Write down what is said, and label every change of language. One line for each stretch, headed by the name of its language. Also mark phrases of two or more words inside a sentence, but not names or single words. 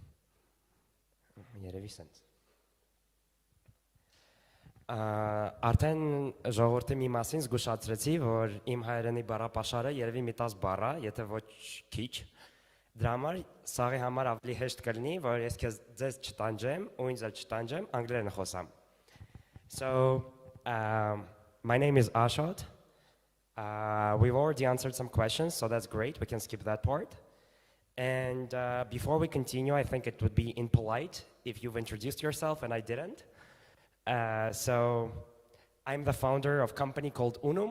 Armenian: Երևի սենց։ Արդեն ժողովրդի մի մասին զգուշացրեցի, որ իմ հայերենի բառապաշարը երևի մի 10 բառ է, եթե ոչ քիչ։ Դրա համար սաղի համար ավելի հեշտ կլինի, որ ես ձեզ չտանջեմ ու ինձ էլ չտանջեմ, անգլերեն խոսամ։
English: So, my name is Ashot. We've already answered some questions, so that's great. We can skip that part. And before we continue, I think it would be impolite if you've introduced yourself and I didn't. So I'm the founder of a company called Unum.